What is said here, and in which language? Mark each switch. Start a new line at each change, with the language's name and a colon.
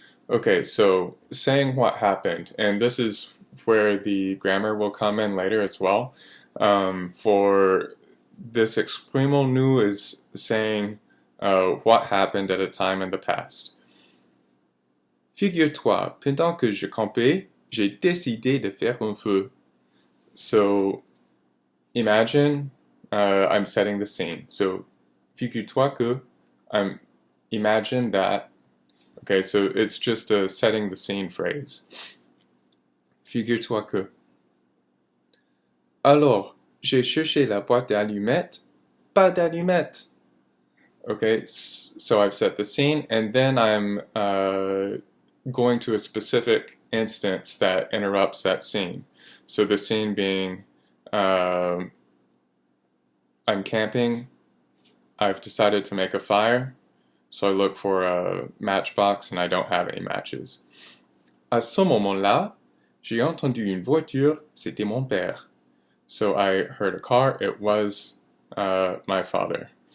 English: Okay, so saying what happened, and this is where the grammar will come in later as well. For this exprimons-nous is saying what happened at a time in the past.
French: Figure-toi, pendant que je campais, j'ai décidé de faire un feu.
English: So imagine I'm setting the scene. So
French: figure-toi que,
English: imagine that. Okay, so it's just a setting the scene phrase.
French: Figure-toi que. Alors, j'ai cherché la boîte d'allumettes, pas d'allumettes.
English: Okay, so I've set the scene, and then I'm going to a specific instance that interrupts that scene. So the scene being, I'm camping, I've decided to make a fire, so I look for a matchbox and I don't have any matches.
French: À ce moment-là, j'ai entendu une voiture, c'était mon père.
English: So I heard a car, it was my father.